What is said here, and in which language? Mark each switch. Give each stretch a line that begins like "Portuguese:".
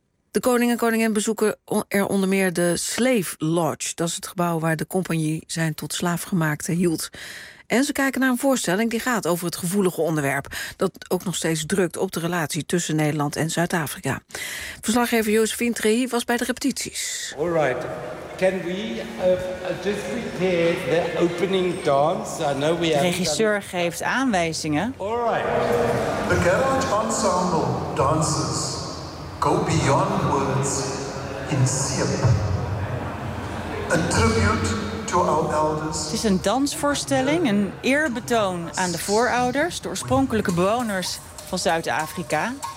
Dutch: De koning en koningin bezoeken er onder meer de Slave Lodge. Dat is het gebouw waar de compagnie zijn tot slaafgemaakte hield. En ze kijken naar een voorstelling die gaat over het gevoelige onderwerp dat ook nog steeds drukt op de relatie tussen Nederland en Zuid-Afrika. Verslaggever Josephine Trehi was bij de repetities.
English: All right. Can we just prepare the opening dance? I know we have.
Dutch: De regisseur geeft aanwijzingen.
English: All right. The Garage Ensemble dances. Go beyond words in sync. A tribute.
Dutch: Het is een dansvoorstelling, een eerbetoon aan de voorouders, de oorspronkelijke bewoners van Zuid-Afrika.